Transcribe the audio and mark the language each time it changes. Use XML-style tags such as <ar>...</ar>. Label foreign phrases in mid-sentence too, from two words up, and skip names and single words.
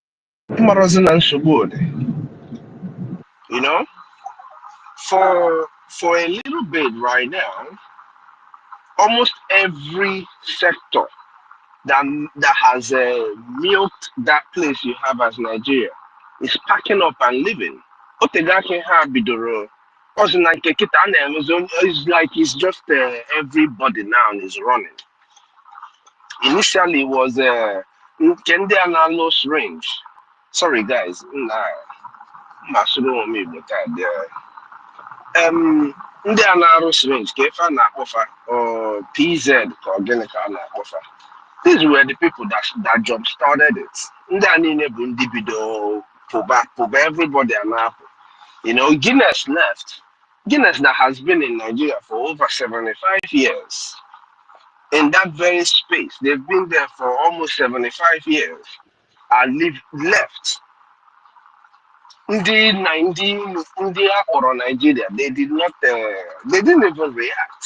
<en>You know, for a little bit right now, almost every sector that has milked that place you have as Nigeria is packing up and leaving.</en> <ig>Otegaki ha bidoro.</ig> <en>Also, it's like it's just everybody now is running. Initially, it was Kende Analos range. Sorry, guys.</en> <ig>Ndị a na-arụsi range ka ife a na-akpọfa or PZ ka ogene ka a na-akpọfa.</ig> <en>These were the people that jump started it.</en> <ig>Ndị a niile bụ ndị bido pụba everybody a na-apụ.</ig> <en>You know, Guinness left. Guinness that has been in Nigeria for over 75 years. In that very space, they've been there for almost 75 years and left. India or Nigeria, they didn't even react.</en>